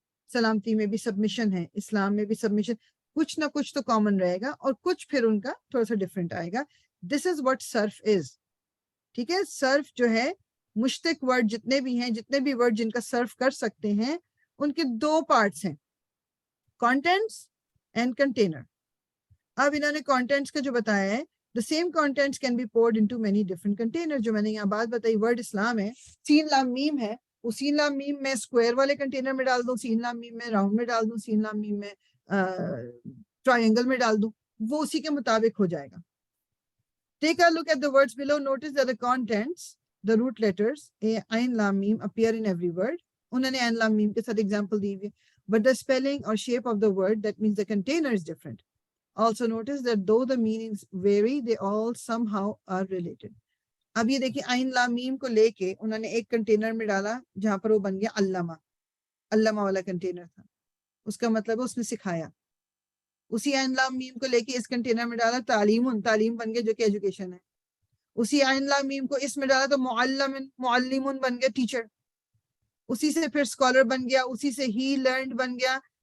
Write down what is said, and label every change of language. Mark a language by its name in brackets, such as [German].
[Urdu] سلامتی میں بھی سبمیشن ہے, اسلام میں بھی سبمیشن, کچھ نہ کچھ تو کامن رہے گا, اور کچھ پھر ان کا تھوڑا سا ڈفرینٹ آئے گا. [English] This is what صرف is. [Urdu] ٹھیک ہے, صرف جو ہے مشتق ورڈ جتنے بھی ہیں, جتنے بھی ورڈ جن کا صرف کر سکتے ہیں, ان کے 2 پارٹس ہیں, کانٹینٹس اینڈ کنٹینر. اب انہوں نے کانٹینٹس کا جو بتایا ہے, [English] the same contents can be poured into many different containers. [Urdu] جو میں نے یہاں بات بتائی, ورڈ اسلام ہے, سین لام میم ہے, وہ سین لام میم میں اسکوائر والے کنٹینر میں ڈال دوں, سین لام میم میں راؤنڈ میں ڈال دوں, سین لام میم میں ٹرائنگل میں ڈال دوں, وہ اسی کے مطابق ہو جائے گا. [English] Take a look at the words below. Notice that the contents, the root letters عین لام میم appear in every word. [Urdu] انہوں نے عین لام میم کے ساتھ ایگزامپل دی ہوئی, [English] but the spelling or shape of the word, that means the container is different. Also notice that though the meanings vary, they all somehow are related. [Urdu] اب یہ دیکھیں عین لام میم کو لے کے انہوں نے ایک کنٹینر میں ڈالا جہاں پر وہ بن گیا علامہ, علامہ والا کنٹینر تھا, اس کا مطلب اس نے سکھایا. اسی عین لام میم کو لے کے اس کنٹینر میں ڈالا تعلیم, تعلیم بن گیا جو کہ ایجوکیشن ہے. اسی عین لام میم کو اس میں ڈالا تو معلم, معلم بن گیا ٹیچر. اسی سے پھر اسکالر بن گیا, اسی سے ہی لرنڈ بن گیا,